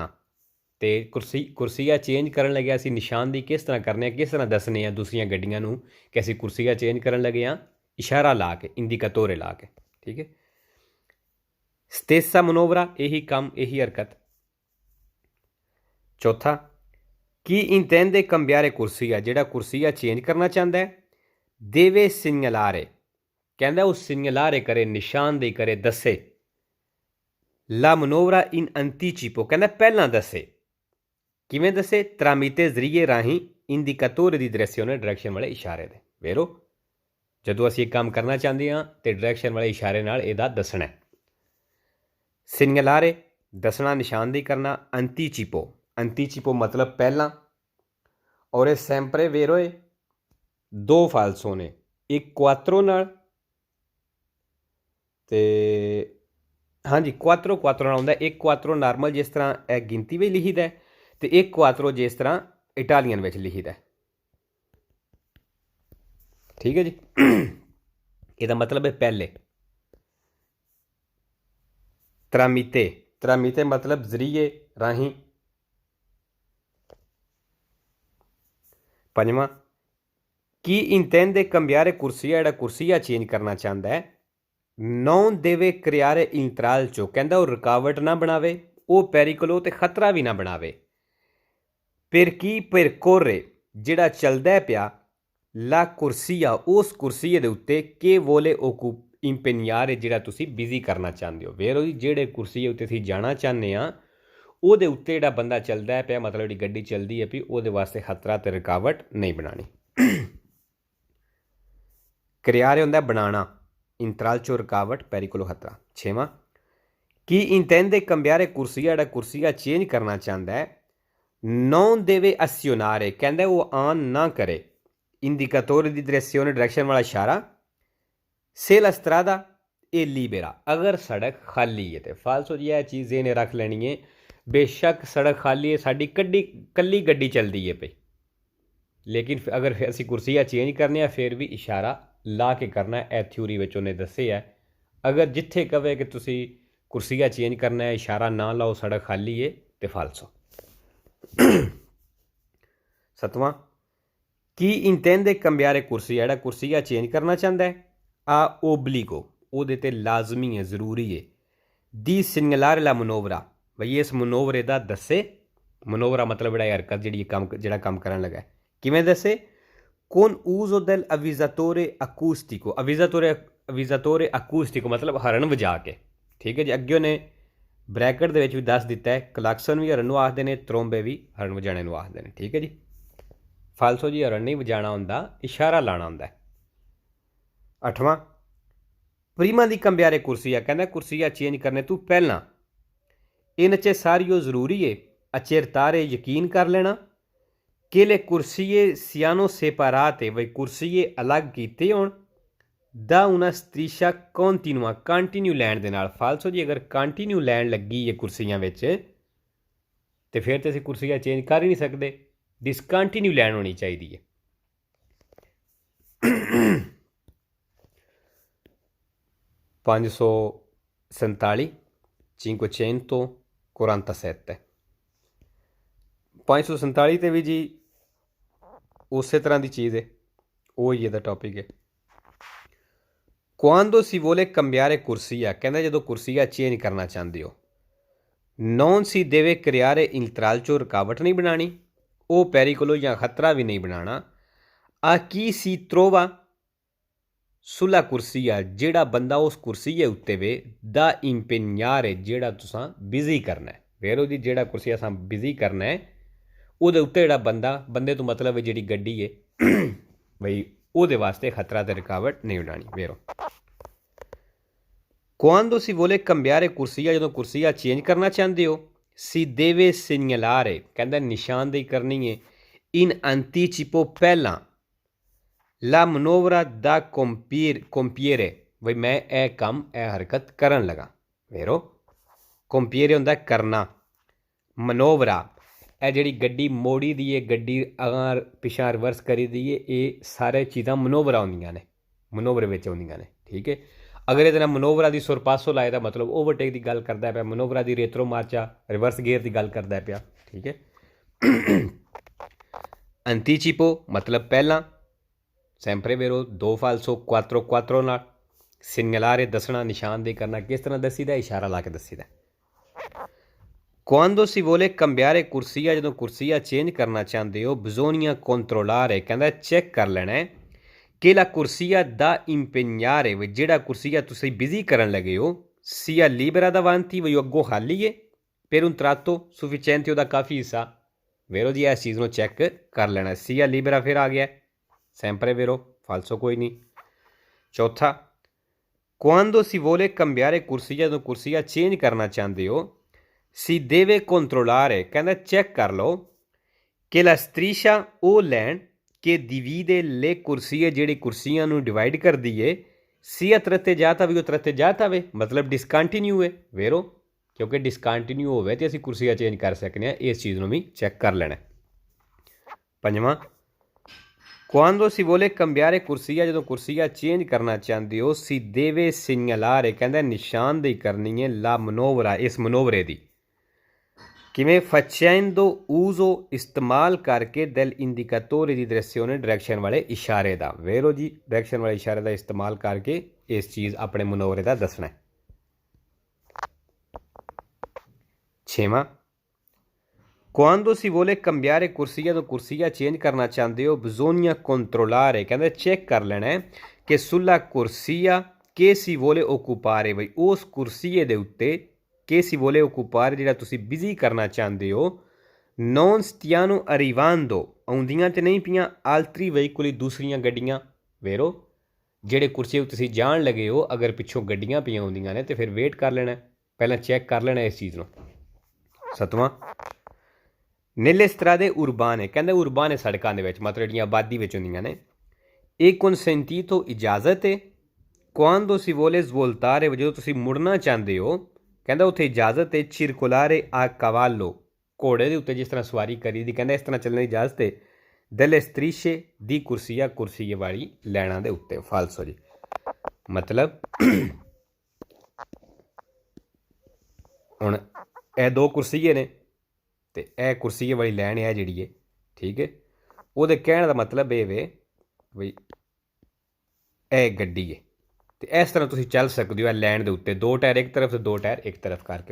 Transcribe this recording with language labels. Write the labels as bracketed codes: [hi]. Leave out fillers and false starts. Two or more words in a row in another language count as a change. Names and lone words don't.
[pa] ਤੋ ਕੁਰਸੀਆ ਚੇਂਜ ਕਰਨ ਲੱਗੇ ਅਸੀਂ ਨਿਸ਼ਾਨਦੇਹੀ ਕਿਸ ਤਰ੍ਹਾਂ ਕਰਨੇ, ਕਿਸ ਤਰ੍ਹਾਂ ਦੱਸਣੇ ਆ ਦੂਸਰੀਆਂ ਗੱਡੀਆਂ ਨੂੰ ਕਿ ਅਸੀਂ ਕੁਰਸੀਆ ਚੇਂਜ ਕਰਨ ਲੱਗੇ ਹਾਂ, ਇਸ਼ਾਰਾ ਲਾ ਕੇ, ਇੰਡੀਕਾਤੋਰੇ ਲਾ ਕੇ। ਠੀਕ ਹੈ। [it] stessa manovra, [pa] ਯਹੀ ਕੰਮ, ਯਹੀ ਹਰਕਤ। ਚੌਥਾ, ਕਿ [it] intende cambiare corsia, [pa] ਜਿਹੜਾ ਕੁਰਸੀਆ ਚੇਂਜ ਕਰਨਾ ਚਾਹਤਾ ਹੈ, [it] deve segnalare, [pa] ਕਹਿੰਦਾ ਵੋ ਸਿਗਨਲਾਰੇ ਕਰੇ, ਨਿਸ਼ਾਨਦੇਹੀ ਕਰੇ, ਦੱਸੇ, [it] la manovra in anticipo, [pa] ਕਹਿੰਦਾ ਪਹਿਲਾ ਦੱਸੇ। ਕਿਵੇਂ ਦੱਸੇ, tramite ਜ਼ਰੀਏ ਰਾਹੀ [it] indicatore di direzione, [pa] ਡਾਇਰੈਕਸ਼ਨ ਵਾਲੇ ਇਸ਼ਾਰੇ ਦੇ। ਵੇਰੋ ਜਦੋਂ ਅਸੀਂ ਇੱਕ ਕੰਮ ਕਰਨਾ ਚਾਹਤੇ ਹਾਂ ਤੋ ਡਾਇਰੈਕਸ਼ਨ ਵਾਲੇ ਇਸ਼ਾਰੇ ਨਾਲ ਇਹਦਾ ਦੱਸਣਾ ਹੈ। ਸਿਗਨਲਾਰੇ ਦੱਸਣਾ, ਨਿਸ਼ਾਨਦੇਹੀ ਕਰਨਾ। ਅੰਤੀਚਿਪੋ ਮਤਲਬ ਪਹਿਲਾ, ਔਰ [it] sempre vero e [pa] ਦੋ ਫਾਲਸੋ ਨੇ, ਇੱਕ ਕੁਆਤਰੋ ਨਾਲ ਤੇ ਹਾਂ ਜੀ ਕੁਆਤਰੋ ਨਾਲ ਹੁੰਦਾ। ਇੱਕ ਕੁਆਤਰੋ ਨਾਰਮਲ ਜਿਸ ਤਰ੍ਹਾਂ ਯਹ ਗਿਣਤੀ ਮੇਂ ਲਿਖੀ ਹੈ, ਤੋ ਇੱਕ ਕੁਆਤਰੋ ਜਿਸ ਤਰ੍ਹਾਂ ਇਟਾਲੀਅਨ ਮੇਂ ਲਿਖੀ ਹੈ। ਠੀਕ ਹੈ ਜੀ। ਇਹਦਾ ਮਤਲਬ ਹੈ ਪਹਿਲੇ। ਤਰਾਮੀਤੇ, ਤਰਾਮੀਤੇ ਮਤਲਬ ਜ਼ਰੀਏ ਰਾਹੀ। [it] पंजवां, chi intende cambiare corsia, [pa] ਜਿਹੜਾ ਕੁਰਸੀਆ ਚੇਂਜ ਕਰਨਾ ਚਾਹੁੰਦਾ ਹੈ, [it] non deve creare intralcio, [pa] ਕਹਿੰਦਾ ਉਹ ਰੁਕਾਵਟ ਨਾ ਬਣਾਵੇ, ਉਹ ਪੈਰੀਕਲੋ ਤੇ ਖਤਰਾ ਵੀ ਨਾ ਬਣਾਵੇ। [it] per chi percorre, [pa] ਜਿਹੜਾ ਚੱਲਦਾ ਪਿਆ, [it] la corsia, [pa] ਉਸ ਕੁਰਸੀਏ ਦੇ ਉੱਤੇ [it] che vuole impegnare, [pa] ਜਿਹੜਾ ਤੁਸੀਂ ਬਿਜ਼ੀ ਕਰਨਾ ਚਾਹੁੰਦੇ ਹੋ। ਵੇਰੋ ਜੀ, ਜਿਹੜੇ ਕੁਰਸੀਏ ਉੱਤੇ ਅਸੀਂ ਜਾਣਾ ਚਾਹੁੰਦੇ ਹਾਂ, ਉਹਦੇ ਉੱਤੇ ਜਿਹੜਾ ਬੰਦਾ ਚੱਲਦਾ ਪਿਆ, ਮਤਲਬ ਜਿਹੜੀ ਗੱਡੀ ਚੱਲਦੀ ਹੈ ਵੀ, ਉਹਦੇ ਵਾਸਤੇ ਖਤਰਾ ਤੇ ਰੁਕਾਵਟ ਨਹੀਂ ਬਣਾਉਣੀ। ਕਰਿਆਰੇ ਹੁੰਦਾ ਬਣਾਉਣਾ, ਇੰਤਰਾਲਚੋ ਰੁਕਾਵਟ, ਪੈਰੀਕੋਲੋ ਖਤਰਾ। ਛੇਵਾਂ, [it] chi intende cambiare corsia, [pa] ਜਿਹੜਾ ਕੁਰਸੀਆ ਚੇਂਜ ਕਰਨਾ ਚਾਹੁੰਦਾ ਹੈ, [it] non deve azionare, [pa] ਕਹਿੰਦਾ ਉਹ ਆਨ ਨਾ ਕਰੇ, [it] indicatore di direzione, [pa] ਡਾਇਰੈਕਸ਼ਨ ਵਾਲਾ ਇਸ਼ਾਰਾ, [it] se la strada è libera, [pa] ਅਗਰ ਸੜਕ ਖਾਲੀ ਹੈ ਤੋ ਫਾਲਸੋ ਜੀ ਯਹ ਚੀਜ਼ ਇਨ੍ਹੇਂ ਰੱਖ ਲੈਣੀ ਹੈ। ਬੇਸ਼ੱਕ ਸੜਕ ਖਾਲੀ ਹੈ, ਸਾਡੀ ਕੱਲੀ ਗੱਡੀ ਚਲਤੀ ਹੈ ਪੇ, ਲੇਕਿਨ ਅਗਰ ਅਸੀ ਕੁਰਸੀਆਂ ਚੇਂਜ ਕਰਨੇ ਫਿਰ ਭੀ ਇਸ਼ਾਰਾ ਲਾ ਕੇ ਕਰਨਾ ਹੈ। ਥਿਓਰੀ ਮੇਂ ਉਨ੍ਹੇਂ ਦੱਸੇ ਹੈ, ਅਗਰ ਜਿੱਥੇ ਕਹੇ ਕਿ ਤੁਸੀ ਕੁਰਸੀਆਂ ਚੇਂਜ ਕਰਨਾ ਹੈ, ਇਸ਼ਾਰਾ ਨਾ ਲਾਓ, ਸੜਕ ਖਾਲੀ ਹੈ, ਤੋ ਫਾਲਸੋ। [it] सतवां, chi intende cambiare corsia, [pa] ਜਿਹੜਾ ਕੁਰਸੀਆ ਚੇਂਜ ਕਰਨਾ ਚਾਹੁੰਦਾ ਹੈ, [it] ha obbligo, [pa] ਉਹਦੇ ਤੇ ਲਾਜ਼ਮੀ ਹੈ, ਜ਼ਰੂਰੀ ਹੈ, [it] di segnalare la manovra, [pa] ਬਈ ਇਸ ਮਨੋਵਰੇ ਦਾ ਦੱਸੇ। ਮਨੋਵਰਾ ਮਤਲਬ ਜਿਹੜਾ ਹਰਕਤ, ਜਿਹੜਾ ਕੰਮ ਕਰਨ ਲੱਗਾ, ਕਿਵੇਂ ਦੱਸੇ? [it] con uso del avvisatore acustico, avvisatore acustico [pa] ਮਤਲਬ ਹਰਨ ਵਜਾ ਕੇ। ਠੀਕ ਹੈ ਜੀ। ਅੱਗੇ ਉਹਨੇ ਬ੍ਰੈਕਟ ਦੇ ਵਿੱਚ ਵੀ ਦੱਸ ਦਿੱਤਾ ਹੈ, ਕਲਾਕਸਨ ਵੀ ਹਰਨ ਨੂੰ ਆਖਦੇ ਨੇ, ਤਰੋਂਬੇ ਵੀ ਹਰਨ ਵਜਾਣੇ ਨੂੰ ਆਖਦੇ ਨੇ। ਠੀਕ ਹੈ ਜੀ। ਫਾਲਸੋ ਜੀ ਹਰਨ ਨਹੀਂ ਵਜਾਣਾ ਹੁੰਦਾ, ਇਸ਼ਾਰਾ ਲਾਣਾ ਹੁੰਦਾ। ਅੱਠਵਾਂ, [it] prima di cambiare corsia, [pa] ਕਹਿੰਦਾ ਕੁਰਸੀਆ ਚੇਂਜ ਕਰਨੇ ਤੋਂ ਪਹਿਲਾਂ ਇਹਨਾਂ 'ਚ ਸਾਰੀਓ ਜ਼ਰੂਰੀ ਹੈ accertare, ਯਕੀਨ ਕਰ ਲੈਣਾ ਕਿ [it] le corsie siano separate, [pa] ਬਈ ਕੁਰਸੀਏ ਅਲੱਗ ਕੀਤੇ ਹੋਣ, [it] da una striscia continua, [pa] ਕੰਟੀਨਿਊ ਲੈਣ ਦੇ ਨਾਲ। ਫਾਲਸੋ ਜੀ ਅਗਰ ਕੰਟੀਨਿਊ ਲੈਣ ਲੱਗੀ ਹੈ ਕੁਰਸੀਆਂ ਵਿੱਚ, ਤੇ ਫਿਰ ਤੇ ਅਸੀਂ ਕੁਰਸੀਆਂ ਚੇਂਜ ਕਰ ਹੀ ਨਹੀਂ ਸਕਦੇ, ਡਿਸਕੰਟੀਨਿਊ ਲੈਣ ਹੋਣੀ ਚਾਹੀਦੀ ਹੈ। 547 547 547 ਤੇ ਵੀ ਜੀ ਉਸੇ ਤਰ੍ਹਾਂ ਦੀ ਚੀਜ਼ ਹੈ, ਉਹ ਹੀ ਇਹਦਾ ਟੌਪਿਕ ਹੈ। [it] quando si vuole cambiare corsia, [pa] ਕਹਿੰਦਾ ਜਦੋਂ ਕੁਰਸੀਆ ਚੇਂਜ ਕਰਨਾ ਚਾਹੁੰਦੇ ਹੋ, [it] non si deve creare intralcio, [pa] ਰੁਕਾਵਟ ਨਹੀਂ ਬਣਾਉਣੀ, ਉਹ ਪੈਰੀਕੋਲੋ ਜਾਂ ਖਤਰਾ ਵੀ ਨਹੀਂ ਬਣਾਉਣਾ। [it] a chi si trova sulla corsia, [pa] ਜਿਹੜਾ ਬੰਦਾ ਉਸ ਕੁਰਸੀਏ ਉੱਤੇ ਵੇ, [it] da impegnare, [pa] ਜਿਹੜਾ ਤੁਸਾਂ ਬਿਜ਼ੀ ਕਰਨਾ ਹੈ। ਵੇਰੋ ਜੀ, ਜਿਹੜਾ ਕੁਰਸੀਆ ਅਸਾਂ ਬਿਜ਼ੀ ਕਰਨਾ ਹੈ, ਉਹਦੇ ਉੱਤੇ ਜਿਹੜਾ ਬੰਦੇ ਤੋਂ ਮਤਲਬ ਹੈ ਜਿਹੜੀ ਗੱਡੀ ਹੈ, ਬਈ ਉਹਦੇ ਵਾਸਤੇ ਖਤਰਾ ਤੇ ਰੁਕਾਵਟ ਨਹੀਂ ਬਣਾਉਣੀ। ਵੇਰੋ, [it] quando si vuole cambiare corsia, [pa] ਜਦੋਂ ਕੁਰਸੀਆ ਚੇਂਜ ਕਰਨਾ ਚਾਹੁੰਦੇ ਹੋ, [it] si deve segnalare, [pa] ਕਹਿੰਦਾ ਨਿਸ਼ਾਨਦੇਹੀ ਕਰਨੀ ਹੈ, [it] in anticipo, ਪਹਿਲਾਂ, la manovra da compiere, [pa] ਬਈ ਮੈਂ ਇਹ ਕੰਮ, ਇਹ ਹਰਕਤ ਕਰਨ ਲਗਾ। ਵੇਰੋ, compiere ਹੁੰਦਾ ਕਰਨਾ, ਮਨੋਵਰਾ ਇਹ ਜਿਹੜੀ ਗੱਡੀ ਮੋੜੀ ਦੀ ਹੈ, ਗੱਡੀ ਅਗਾਂਹ ਪਿਛਾਂਹ ਰਿਵਰਸ ਕਰੀ ਦੀ ਹੈ, ਇਹ ਸਾਰੇ ਚੀਜ਼ਾਂ ਮਨੋਵਰਾ ਹੁੰਦੀਆਂ ਨੇ, ਮਨੋਵਰੇ ਵਿੱਚ ਆਉਂਦੀਆਂ ਨੇ। ਠੀਕ ਹੈ। ਅਗਰ ਇਹਦੇ ਨਾਲ [it] manovra di sorpasso [pa] ਲਾਏ ਦਾ ਮਤਲਬ ਓਵਰਟੇਕ ਦੀ ਗੱਲ ਕਰਦਾ ਪਿਆ, [it] manovra di retromarcia, [pa] ਰਿਵਰਸ ਗੇਅਰ ਦੀ ਗੱਲ ਕਰਦਾ ਪਿਆ। ਠੀਕ ਹੈ। ਅੰਤੀਚਿਪੋ ਮਤਲਬ ਪਹਿਲਾਂ, [it] sempre vero, [pa] ਦੋ ਫਾਲਸੋ, ਕੁਆਤਰੋ ਨਾਲ, ਸਿਗਨਲਾਰੇ ਦੱਸਣਾ, ਨਿਸ਼ਾਨਦੇਹੀ ਕਰਨਾ। ਕਿਸ ਤਰ੍ਹਾਂ ਦੱਸੀਦਾ? ਇਸ਼ਾਰਾ ਲਾ ਕੇ ਦੱਸੀਦਾ। [it] quando si vuole cambiare corsia, [pa] ਜਦੋਂ ਕੁਰਸੀਆ ਚੇਂਜ ਕਰਨਾ ਚਾਹੁੰਦੇ ਹੋ, [it] bisogna controllare, [pa] ਕਹਿੰਦਾ ਚੈੱਕ ਕਰ ਲੈਣਾ ਹੈ ਕਿ [it] la corsia da impegnare, [pa] ਵੀ ਜਿਹੜਾ ਕੁਰਸੀਆ ਤੁਸੀਂ ਬਿਜ਼ੀ ਕਰਨ ਲੱਗੇ ਹੋ, [it] sia libera davanti, [pa] ਵੀ ਅੱਗੋਂ ਖਾਲੀ ਹੈ, [it] per un tratto sufficiente, [pa] ਉਹਦਾ ਕਾਫੀ ਹਿੱਸਾ। ਵੇਰੋ ਜੀ, ਇਸ ਚੀਜ਼ ਨੂੰ ਚੈੱਕ ਕਰ ਲੈਣਾ। [it] sia libera [pa] ਫਿਰ ਆ ਗਿਆ, [it] sempre vero, [pa] ਫਾਲਸੋ ਕੋਈ ਨਹੀਂ। ਚੌਥਾ, [it] quando si vuole cambiare corsia, [pa] ਜਦੋਂ ਕੁਰਸੀਆ ਚੇਂਜ ਕਰਨਾ ਚਾਹੁੰਦੇ ਹੋ, [it] si deve controllare, [pa] ਕਹਿੰਦਾ ਚੈੱਕ ਕਰ ਲਓ ਕਿ [it] la striscia, [pa] ਉਹ ਲੈਣ ਕਿ [it] divide le corsie, [pa] ਜਿਹੜੀ ਕੁਰਸੀਆਂ ਨੂੰ ਡਿਵਾਈਡ ਕਰਦੀ ਏ, [it] sia tratteggiata, [pa] ਵੀ ਉਹ tratteggiata ਵੇ, ਮਤਲਬ ਡਿਸਕੰਟੀਨਿਊ ਹੈ। ਵੇਰੋ, ਕਿਉਂਕਿ ਡਿਸਕੰਟੀਨਿਊ ਹੋਵੇ ਤੇ ਅਸੀਂ ਕੁਰਸੀਆਂ ਚੇਂਜ ਕਰ ਸਕਦੇ ਹਾਂ, ਇਸ ਚੀਜ਼ ਨੂੰ ਵੀ ਚੈੱਕ ਕਰ ਲੈਣਾ। ਪੰਜਵਾਂ, [it] Quando si vuole cambiare corsia, [pa] ਜਦੋਂ ਕੁਰਸੀਆ ਚੇਂਜ ਕਰਨਾ ਚਾਹੁੰਦੇ ਹੋ, [it] si deve segnalare, [pa] ਕਹਿੰਦਾ ਨਿਸ਼ਾਨਦੇਹੀ ਕਰਨੀ ਹੈ, [it] la manovra, [pa] ਇਸ ਮਨੋਵਰੇ ਦੀ। ਕਿਵੇਂ? [it] facendo uso, [pa] ਇਸਤੇਮਾਲ ਕਰਕੇ, [it] del indicatore di direzione, [pa] ਡਾਇਰੈਕਸ਼ਨ ਵਾਲੇ ਇਸ਼ਾਰੇ ਦਾ। ਵੇਰੋ ਜੀ, ਡਾਇਰੈਕਸ਼ਨ ਵਾਲੇ ਇਸ਼ਾਰੇ ਦਾ ਇਸਤੇਮਾਲ ਕਰਕੇ ਇਸ ਚੀਜ਼ ਆਪਣੇ ਮਨੋਵਰੇ ਦਾ ਦੱਸਣਾ ਹੈ। 6ਵਾਂ, [it] quando si vuole cambiare corsia, [pa] ਤੋ corsia ਚੇਂਜ ਕਰਨਾ ਚਾਹਤੇ ਹੋ, [it] bisogna controllare, [pa] ਕਹਿਤੇ ਚੈੱਕ ਕਰ ਲੈਣਾ ਹੈ ਕਿ [it] sulla corsia che si vuole occupare, [pa] ਭਾਈ ਉਸ ਕੁਰਸੀਏ ਦੇ ਉੱਤੇ [it] che si vuole occupare [pa] ਜਿਹੜਾ ਤੁਸੀ ਬਿਜ਼ੀ ਕਰਨਾ ਚਾਹਤੇ ਹੋ, [it] non stiano arrivando, [pa] ਆਉਂਦੀਆਂ ਤੇ ਨਹੀਂ ਪਈਆਂ, [it] altri veicoli, [pa] ਦੂਸਰੀਆਂ ਗੱਡੀਆਂ। वेरो ਜਿਹੜੇ ਕੁਰਸੀ ਉੱਤੇ ਤੁਸੀਂ ਜਾਣ ਲੱਗੇ ਹੋ, ਅਗਰ ਪਿੱਛੋਂ ਗੱਡੀਆਂ ਪਈਆਂ ਹੁੰਦੀਆਂ ਨੇ ਤੇ ਫਿਰ ਵੇਟ ਕਰ ਲੈਣਾ, ਪਹਿਲਾਂ ਚੈੱਕ ਕਰ ਲੈਣਾ ਇਸ ਚੀਜ਼ ਨੂੰ। 7ਵਾਂ, [it] nelle strade urbane, [pa] ਕਹਿੰਦੇ ਉਰਬਾਨ ਸੜਕਾਂ ਦੇ ਵਿੱਚ, ਮਤਲਬ ਜਿਹੜੀਆਂ ਆਬਾਦੀ ਵਿੱਚ ਹੁੰਦੀਆਂ ਨੇ, ਇਹ consentito, ਇਜਾਜ਼ਤ ਹੈ, [it] quando si vuole svoltare, [pa] ਜਦੋਂ ਤੁਸੀਂ ਮੁੜਨਾ ਚਾਹੁੰਦੇ ਹੋ, ਕਹਿੰਦਾ ਉੱਥੇ ਇਜਾਜ਼ਤ ਹੈ, [it] circolare a cavallo, [pa] ਘੋੜੇ ਦੇ ਉੱਤੇ ਜਿਸ ਤਰ੍ਹਾਂ ਸਵਾਰੀ ਕਰੀ ਦੀ, ਕਹਿੰਦਾ ਇਸ ਤਰ੍ਹਾਂ ਚੱਲਣ ਦੀ ਇਜਾਜ਼ਤ ਹੈ, [it] delle strisce di corsia, [pa] ਕੁਰਸੀਏ ਵਾਲੀ ਲਾਈਨਾਂ ਦੇ ਉੱਤੇ। ਫਾਲਸੋ ਜੀ, ਮਤਲਬ ਹੁਣ ਇਹ ਦੋ ਕੁਰਸੀਏ ਨੇ ਤੇ ਇਹ ਕੁਰਸੀਏ ਵਾਲੀ ਲਾਈਨ ਹੈ ਜਿਹੜੀ ਹੈ, ਠੀਕ ਹੈ, ਉਹਦੇ ਕਹਿਣ ਦਾ ਮਤਲਬ ਇਹ ਵੇ ਬਈ ਇਹ ਗੱਡੀ ਹੈ ਤੇ ਇਸ ਤਰ੍ਹਾਂ ਤੁਸੀਂ ਚੱਲ ਸਕਦੇ ਹੋ ਇਹ ਲਾਈਨ ਦੇ ਉੱਤੇ, ਦੋ ਟਾਇਰ ਇੱਕ ਤਰਫ ਤੇ ਦੋ ਟਾਇਰ ਇੱਕ ਤਰਫ ਕਰਕੇ।